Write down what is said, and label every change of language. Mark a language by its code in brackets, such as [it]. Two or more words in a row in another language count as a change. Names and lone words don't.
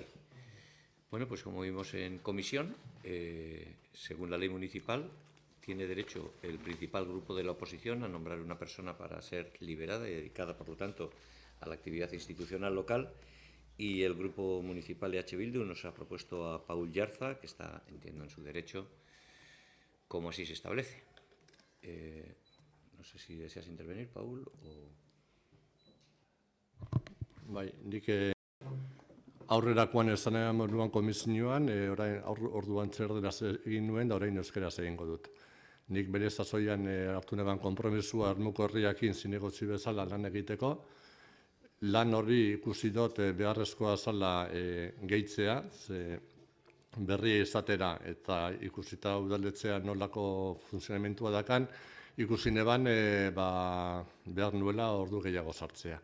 [es] Bueno, pues como vimos en comisión, según la ley municipal, tiene derecho el principal grupo de la oposición a nombrar una persona para ser liberada y dedicada, por lo tanto, a la actividad institucional local. Y el Grupo Municipal de EH Bildu nos ha propuesto a Paul Yarza, que está, entiendo, en su derecho, como así se establece. No sé si deseas intervenir, Paul, o... [eu] Bai, nik aurrerakoan esan moduan komisioan, orain orduan txerderaz egin nuen, da orain euskeraz egingo dut. Nik bere sasoian hartu neban konpromisua Ermuko herriakin zinegotzi bezala lan egiteko, lan hori ikusi dut beharrezkoa zala gehitzea, ze berria izatera eta ikusita udaletxea nolako funtzionamentua dakan, ikusi neban behar nuela ordu gehiago sartzea.